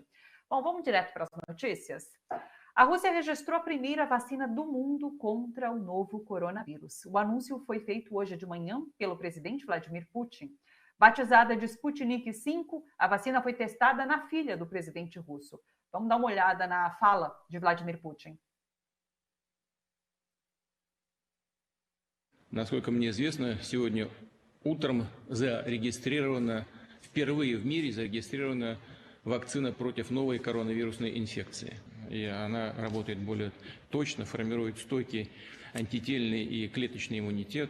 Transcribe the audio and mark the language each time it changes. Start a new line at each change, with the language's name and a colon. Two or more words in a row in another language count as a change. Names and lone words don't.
Portuguese: Bom, vamos direto para as notícias? A Rússia registrou a primeira vacina do mundo contra o novo coronavírus. O anúncio foi feito hoje de manhã pelo presidente Vladimir Putin. Batizada de Sputnik V, a vacina foi testada na filha do presidente russo. Vamos dar uma olhada na fala de Vladimir Putin.
Russian: Насколько мне известно, сегодня утром впервые в мире зарегистрирована вакцина против новой коронавирусной инфекции. И она работает более точно, формирует стойкий антительный и клеточный иммунитет.